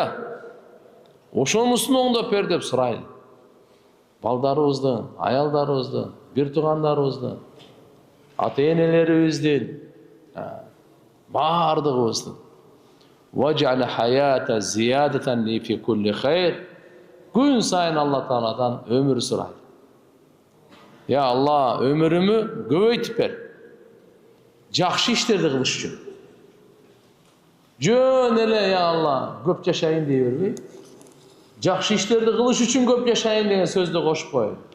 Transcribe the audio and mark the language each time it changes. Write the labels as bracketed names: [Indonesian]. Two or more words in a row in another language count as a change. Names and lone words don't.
[Kyrgyz] Ошонусун оңдоп бер деп сурайлы. Балдарыбыздын, аялдарыбыздын, бир туугандарыбыздын, ата-энелерибиздин, бардыгыбыздын. [Arabic] واجعل الحياة زيادة لي في كل خير. [Kyrgyz] Күн сайын Алла Тааладан өмүр сурайлы. [Arabic] يا الله, [Kyrgyz] өмүрүмү көбөйтүп бер. Жакшы иштерди кылыш үчүн. Жөн эле, [Arabic] يا الله, [Kyrgyz] көп жашайын дей бербей, жакшы иштерди кылыш үчүн көп жашайын деген сөздү кошуп кой.